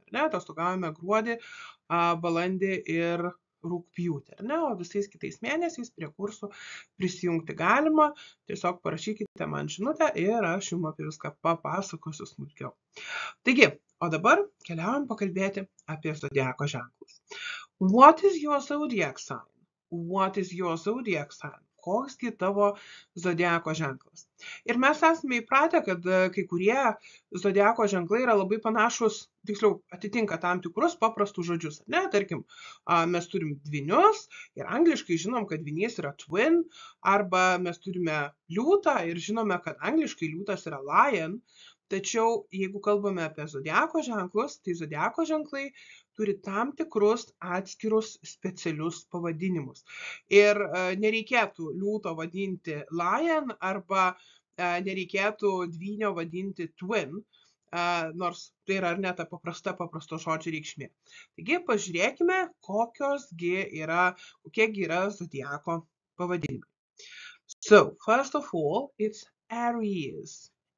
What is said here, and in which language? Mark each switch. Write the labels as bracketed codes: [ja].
[lt] Atostogaujame gruodį, balandį ir rugpjūtį, o visais kitais mėnesiais prie kursų prisijungti galima. Tiesiog parašykite man žinutę ir aš jums apie viską papasakosiu smulkiau. Taigi, o dabar keliaujam pakalbėti apie zodiako ženklus. [en] What is your zodiac sign? What is your zodiac sign? [lt] Koksgi tavo zodiako ženklas? Ir mes esame įpratę, kad kai kurie zodiako ženklai yra labai panašus, tiksliau, atitinka tam tikrus paprastus žodžius. Tarkim, mes turim dvynius ir angliškai žinom, kad dvynys yra twin, arba mes turime liūtą ir žinome, kad angliškai liūtas yra lion. Tačiau, jeigu kalbame apie zodiako ženklus, tai zodiako ženklai turi tam tikrus atskirus specialius pavadinimus. Ir nereikėtų liūto vadinti lion arba nereikėtų dvynio vadinti twin, nors tai yra ar ne ta paprasto žodžio reikšmė. Taigi pažiūrėkime, kokiegi yra zodiako pavadinimai. [en] So, first of all, it's Aries.